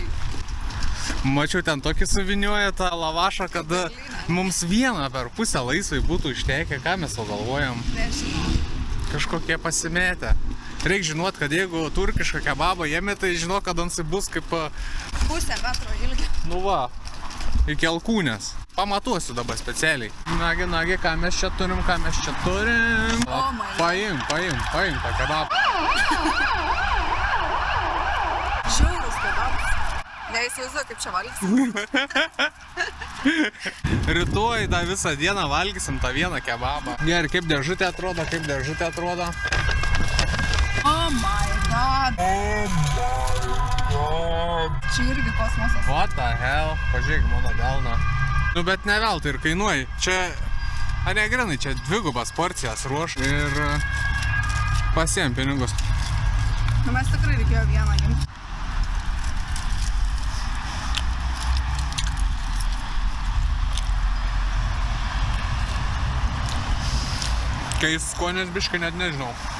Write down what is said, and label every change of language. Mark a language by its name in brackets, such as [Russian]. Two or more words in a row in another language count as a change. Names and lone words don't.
[Lithuanian] Mačiau ten tokį suvinioja tą lavašą, kad mums vieną per pusę laisvai būtų užtekę, ką mes galvojam. Nežinau. Kažkokie pasimėtę. Reikia žinot, kad jeigu turkišką kebabą jėmė, tai žinok, kad ansai bus kaip... Pusę metro ilgio. Nu va, iki alkūnės. Pamatuosiu dabar specialiai. Nagi, ką mes čia turim. [English] Oh my God. [Lithuanian] Paim tą kebabą. Žiaurus kebabas. Neįsivaizduoju, kaip čia valgysim. Rytoj tą visą dieną valgysim tą vieną kebabą. Gerai, kaip dėžutė atrodo. [English] Oh my God. [Lithuanian] Čia irgi kosmosas. [English] What the hell? [Lithuanian] Pažiūrėk mano delną. Nu, bet ne veltui ir kainuoji. Čia, ne grinai, čia 2 porcijas ruoš ir pasiėm pinigus. Nu, mes tikrai reikėjo vieną imti. Keis skonės biškai net nežinau.